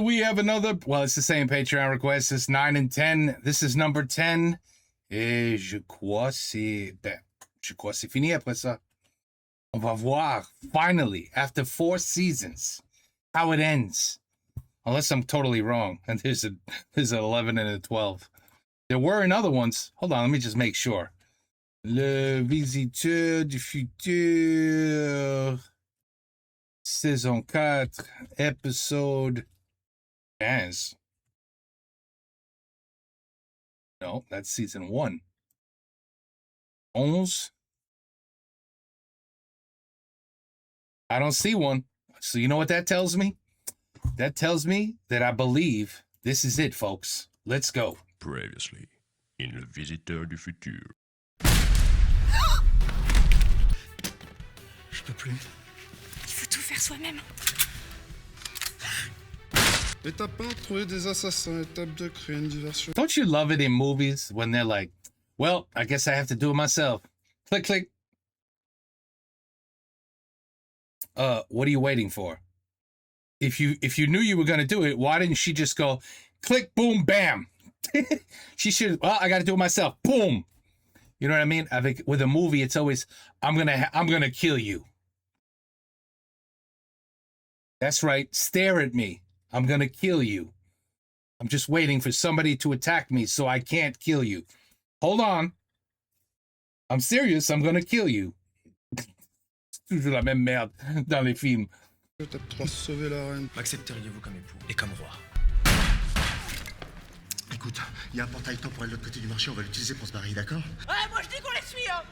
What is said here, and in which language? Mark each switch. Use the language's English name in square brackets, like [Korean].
[English] We have another, well, it's the same Patreon request. It's 9 and 10. This is number 10. [French] Et je crois c'est fini après ça. On va voir, [English] finally, after 4 seasons, how it ends. Unless I'm totally wrong. And there's an 11 and a 12. There were in other ones. Hold on, let me just make sure. [French] Le Visiteur du Futur. Saison 4, episode 15. [English] No, that's season 1. 11. I don't see one. So you know what that tells me? That tells me that I believe this is it, folks. Let's go. Previously, in Le Visiteur du Futur. [French] Je peux plus. Il faut tout faire soi-même. Étape 1, trouver des assassins. Étape 2, créer une diversion. [English] Don't you love it in movies when they're like, well, I guess I have to do it myself. Click, click. What are you waiting for? If you knew you were going to do it, why didn't she just go, click, boom, bam? She should, well, I got to do it myself. Boom. You know what I mean? I think with a movie, it's always, I'm gonna kill you. That's right. Stare at me. I'm gonna kill you. I'm just waiting for somebody to attack me so I can't kill you. Hold on. I'm serious. I'm gonna kill you. [French] C'est toujours la même merde dans les films. Étape 3, sauver la reine. M'accepteriez-vous comme époux et comme roi? Écoute, il y a un portail temporel de l'autre côté du marché, on va l'utiliser pour se barrer, d'accord? Ouais, moi je dis qu'on les suit, hein.